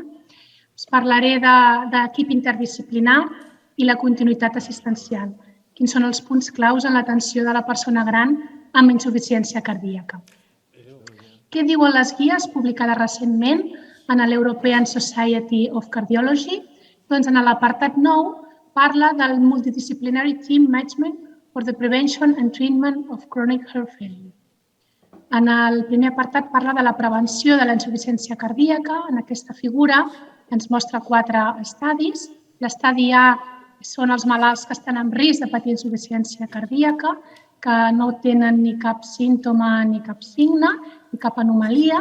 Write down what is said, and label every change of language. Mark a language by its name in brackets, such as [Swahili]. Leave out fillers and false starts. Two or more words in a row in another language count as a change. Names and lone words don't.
[Catalan] Us parlaré d'equip interdisciplinar i la continuïtat assistencial. Quins són els punts claus en l'atenció de la persona gran amb insuficiència cardíaca. Què diuen les guies publicades recentment en l'European Society of Cardiology? Doncs en l'apartat 9 parla del [English] Multidisciplinary Team Management for the Prevention and Treatment of Chronic Heart Failure. [Catalan] En el primer apartat parla de la prevenció de la insuficiència cardíaca. En aquesta figura ens mostra 4 estadis. L'estadi A són els malalts que estan en risc de patir insuficiència cardíaca, que no tenen ni cap símptoma ni cap signe, ni cap anomalia.